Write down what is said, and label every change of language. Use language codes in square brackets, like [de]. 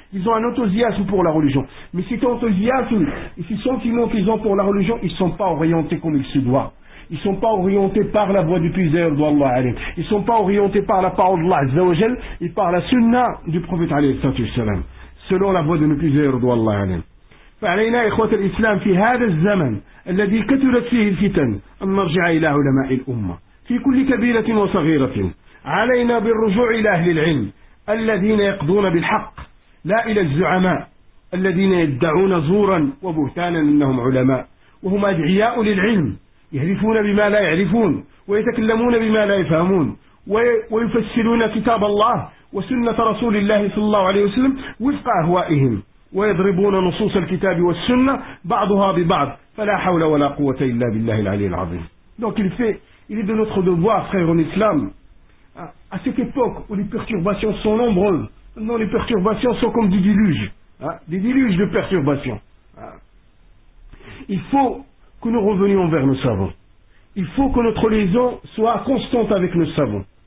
[fr] Ils ont un enthousiasme pour la religion. Mais cet enthousiasme et ces sentiments qu'ils ont pour la religion, ils ne sont pas orientés comme il se doit. Ils ne sont pas orientés par la voie du puiseur d'Allah. Ils ne sont pas orientés par la parole d'Allah Azza wa Jal et par la sunna du prophète alayhi salatu wassalam, selon la voie de puiseur d'Allah. [ar] فعلينا إخوة الإسلام في هذا الزمن الذي كثرت فيه الفتن أن نرجع إلى علماء الأمة في كل كبيرة وصغيرة. علينا بالرجوع إلى أهل العلم الذين يقضون بالحق، لا إلى الزعماء الذين يدعون زورا وبهتانا أنهم علماء وهم أدعياء للعلم، يعرفون بما لا يعرفون ويتكلمون بما لا يفهمون ويفسرون كتاب الله وسنة رسول الله صلى الله عليه وسلم وفق أهوائهم، ويضربون نصوص الكتاب والسنة بعضها ببعض فلا حول ولا قوة إلا بالله العلي العظيم. [fr] Donc il fait, il est de notre devoir, frère en islam, à cette époque où les perturbations sont nombreuses, non, les perturbations sont comme des diluges de perturbations. Il faut que nous revenions vers nos savants. Il faut que notre liaison soit constante avec nos savants.